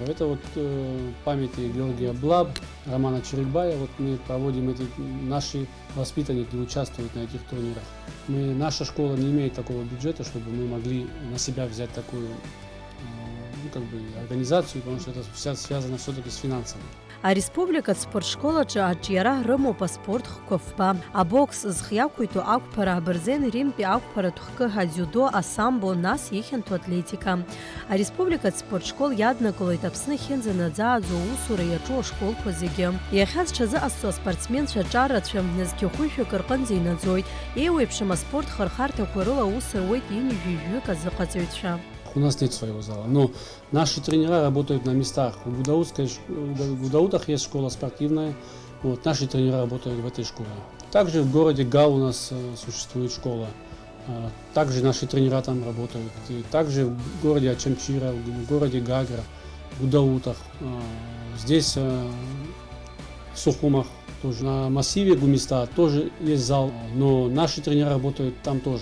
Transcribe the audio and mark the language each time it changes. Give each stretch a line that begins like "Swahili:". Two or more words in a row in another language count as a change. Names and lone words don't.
Russian: Это памяти Георгия Блаб, Романа Черебая. Мы проводим наши воспитанники участвуют на этих турнирах. Наша школа не имеет такого бюджета, чтобы мы могли на себя взять такую организацию, потому что это связано все-таки с финансами.
Abkhazian: Ареспубликатә спортшколаҿы аҿиара рымоуп аспорт хқәа, абокс зхиақәиҭу ақәԥара, абырзен римтәи ақәԥаратә хкы, адиудо, асамбо, нас ихьанҭу атлетика. Ареспубликатә спортшкол иаднакылоит Аԥсны ахьынӡанаӡааӡо аусура иаҿу ашколқәа зегьы. Иахьа зҽазыҟазҵо аспортсменцәа ҿар рацәа нызқьы-хәышәҩык рҟынӡа инаӡоит. Еиуеиԥшым аспорт хырхарҭақәа рыла аус руеит ини-жәижәҩык азыҟаҵаҩцәа.
Russian: У нас нет своего зала, но наши тренера работают на местах. В Гудаутах есть школа спортивная, вот, наши тренера работают в этой школе. Также в городе Гал у нас существует школа, также наши тренера там работают. И также в городе Ачамчира, в городе Гагра, в Гудаутах, здесь в Сухумах, тоже на массиве Гумиста тоже есть зал, но наши тренера работают там тоже.